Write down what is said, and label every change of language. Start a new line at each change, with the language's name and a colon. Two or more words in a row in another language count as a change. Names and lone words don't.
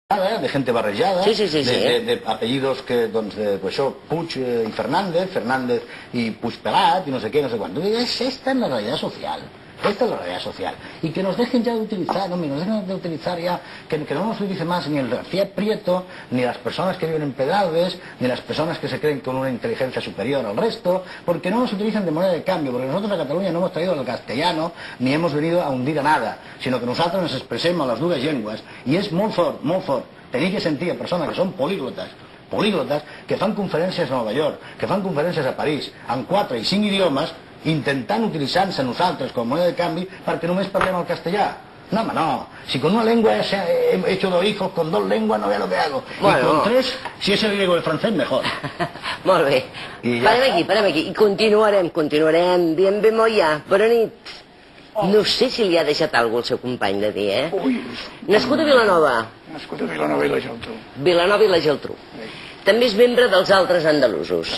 Spanish: de gente
Catalan: barrejada,
Spanish: de apellidos que,
Catalan: doncs, això, Puig i Fernández i Puig Pelat i no sé què, no sé quant.
Spanish: Esta es la realidad social. Esta es la realidad social. Y que nos dejen ya de utilizar, no, nos dejen de utilizar ya, que no nos utilice más ni el García Prieto, ni las personas que viven en Pedralbes, ni las personas que se creen con una inteligencia superior al resto, porque no nos utilizan de moneda de cambio, porque nosotros a Cataluña no hemos traído el castellano, ni hemos venido a hundir a nada, sino que nosotros nos expresemos las
Catalan: dues llengües, i és molt fort, molt fort. Tenim que sentir a persones que són políglotes, que fan conferències a Nova York, que fan conferències a París, en 4 i 5 idiomes, intentant utilitzar-se nosaltres com a moneda de canvi perquè només parlem el castellà. No, home, no.
Spanish: Si con una lengua he hecho 2 hijos, con 2 lenguas no vea lo que hago. Bueno, y con 3, si es el griego o el francés, mejor.
Catalan: Molt bé. Parem aquí. I continuarem dient bé Moia. Bona nit. No sé si li ha deixat alguna cosa al seu company de dir, eh? Nascut a Vilanova. Nascut a Vilanova i la Geltrú. Vilanova i la Geltrú. També és membre dels altres andalusos.